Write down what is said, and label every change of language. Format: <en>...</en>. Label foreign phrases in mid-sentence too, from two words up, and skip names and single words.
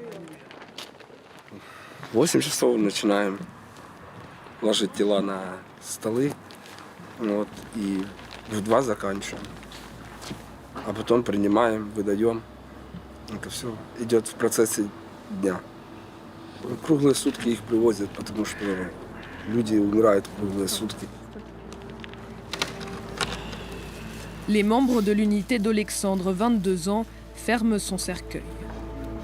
<ru>В 8 часов начинаем ложить тела на столы, вот, и в 2 заканчиваем. А потом принимаем, выдаем. Это все идет в процессе дня. Круглые сутки их привозят, потому что люди умирают круглые sутки.</ru> <fr>Les membres de l'unité d'Alexandre, 22 ans, ferment son cercueil.</fr>